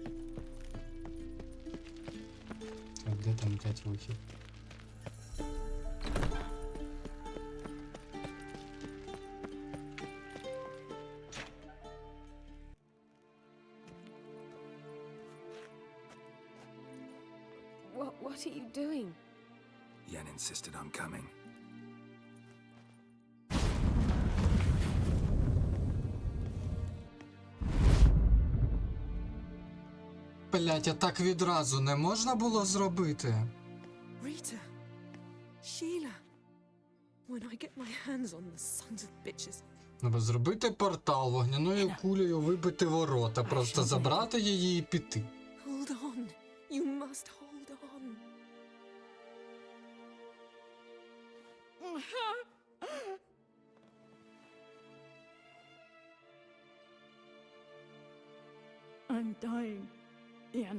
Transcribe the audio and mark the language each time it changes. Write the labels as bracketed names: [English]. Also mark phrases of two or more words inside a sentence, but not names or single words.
[Ukrainian] Так, де там 5 вихід? [English] What are you doing? Yen insisted on coming. [Ukrainian] Блять, а так відразу не можна було зробити? [English] Rita. Sheila. When I get my hands on the sons of bitches. [Ukrainian] Треба зробити портал, вогняною кулею вибити ворота, просто забрати її і піти. [English] Hold on. You must hold on. I'm dying, Iana.